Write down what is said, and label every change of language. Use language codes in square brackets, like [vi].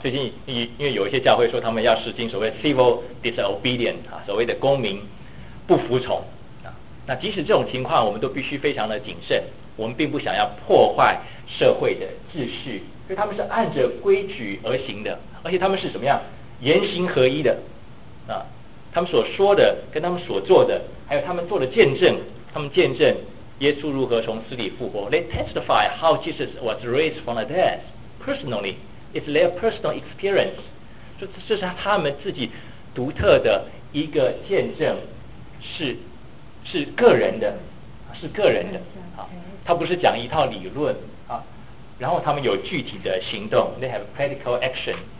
[zh] 最近因为有一些教会说他们要实行所谓 civil disobedience 啊，所谓的公民不服从啊，那即使这种情况我们都必须非常的谨慎，我们并不想要破坏社会的秩序。所以他们是按着规矩而行的，而且他们是什么样，言行合一的啊，他们所说的跟他们所做的还有他们做的见证，他们见证耶稣如何从死里复活。 [en] They testify how Jesus was raised from the dead personally. It's their personal experience. [zh] 这是他们自己独特的一个见证，是个人的，是个人的。他不是讲一套理论，然后他们有具体的行动。 [en] They have practical action.